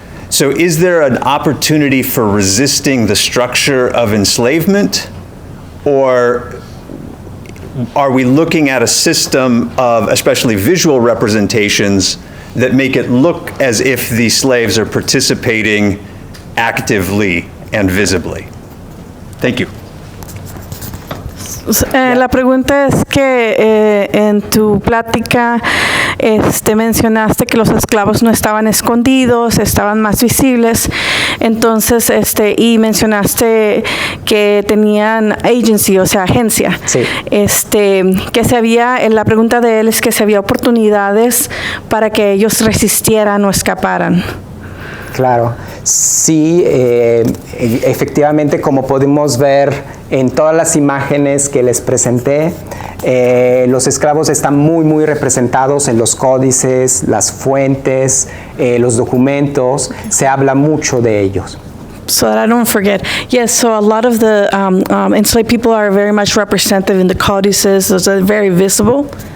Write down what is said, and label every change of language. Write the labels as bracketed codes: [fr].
[en] So is there an opportunity for resisting the structure of enslavement, or are we looking at a system of especially visual representations that make it look as if the slaves are participating actively and visibly? Thank you. [es] La pregunta es que en tu plática mencionaste que los esclavos no estaban escondidos, estaban más visibles, entonces y mencionaste que tenían agency, o sea, agencia. Sí. Que se había, la pregunta de él es que si había oportunidades para que ellos resistieran o escaparan. Claro, sí, efectivamente, como podemos ver en todas las imágenes que les presenté, los esclavos están muy representados en los códices, las fuentes, los documentos, se habla mucho de ellos. [en] So that I don't forget. Yes, so a lot of the enslaved people are very much represented in the codices, those are very visible.